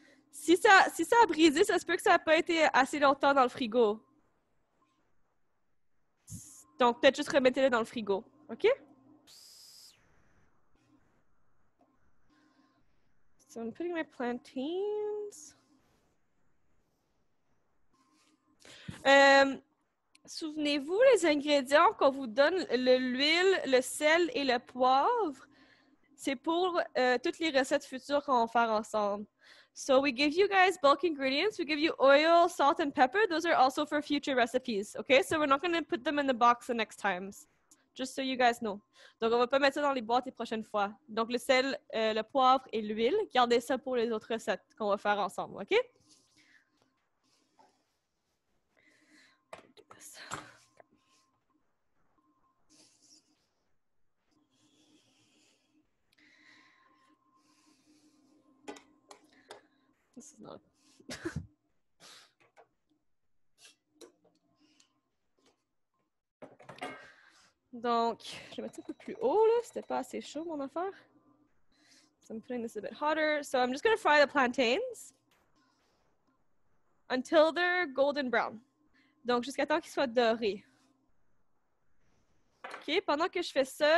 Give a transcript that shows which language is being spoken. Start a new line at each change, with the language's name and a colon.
French: Si ça a brisé, ça se peut que ça n'a pas été assez longtemps dans le frigo. Donc, peut-être juste remettez-le dans le frigo. OK?
English: So, I'm putting my plantains.
French: Souvenez-vous, les ingrédients qu'on vous donne, l'huile, le sel et le poivre, c'est pour toutes les recettes futures qu'on va faire ensemble.
English: So we give you guys bulk ingredients. We give you oil, salt, and pepper. Those are also for future recipes. Okay, so we're not going to put them in the box the next times. Just so you guys know.
French: Donc, on va pas mettre ça dans les boîtes les prochaines fois. Donc, le sel, le poivre et l'huile, gardez ça pour les autres recettes qu'on va faire ensemble. OK?
English: This is not.
French: Donc, je vais mettre ça un peu plus haut, là. C'était pas assez chaud, mon affaire.
English: So I'm putting this a bit hotter. So I'm just going to fry the plantains until they're golden brown.
French: Donc, jusqu'à temps qu'ils soient dorés. OK, pendant que je fais ça...